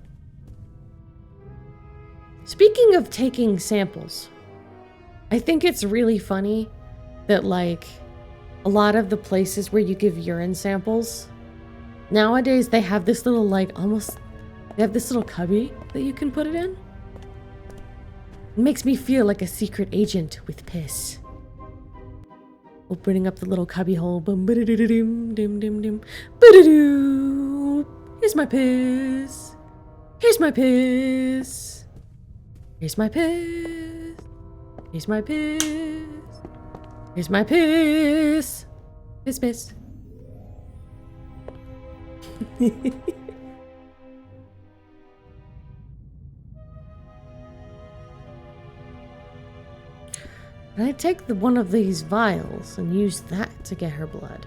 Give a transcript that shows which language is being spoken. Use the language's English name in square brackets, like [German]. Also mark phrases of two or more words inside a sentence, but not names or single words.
[English] Speaking of taking samples, I think it's really funny that, like, a lot of the places where you give urine samples, nowadays they have this little, like, almost, they have this little cubby that you can put it in. It makes me feel like a secret agent with piss. Opening up the little cubby hole. Boom, ba-da-da-da-dim, dim, dim, dim. Ba-da-doo. Here's my piss. Here's my piss. Here's my piss. Here's my piss. Here's my piss. Piss, piss. And I take one of these vials and use that to get her blood.